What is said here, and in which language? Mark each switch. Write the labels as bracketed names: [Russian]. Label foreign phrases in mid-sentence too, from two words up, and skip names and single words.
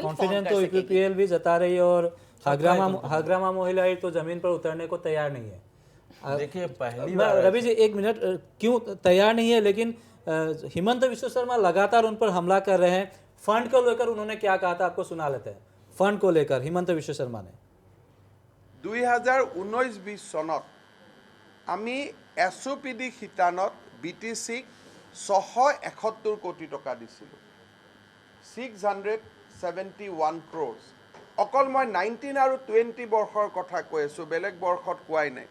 [Hindi] कॉन्फिडेंस तो यूपीपीएल भी जता रही है, और हाग्रामा मोहिलाई तो जमीन पर उतरने को तैयार नहीं है। देखिए, पहली बार रवि जी एक मिनट, क्यों तैयार नहीं है? लेकिन हिमंत विश्व शर्मा लगातार उन पर हमला कर रहे हैं। फंड को लेकर उन्होंने क्या कहा था, आपको सुना लेते हैं। फंड को लेकर हिमंत विश्व शर्मा ने [Assamese] 2019-20 চনত আমি SOPD শিতানত BTCক 671 কোটি টকা দিছিলোঁ, 671 crores। অকল মই 19 আৰু 20 বৰ্ষৰ কথা কৈ আছোঁ, বেলেগ বৰ্ষত কোৱাই নাই।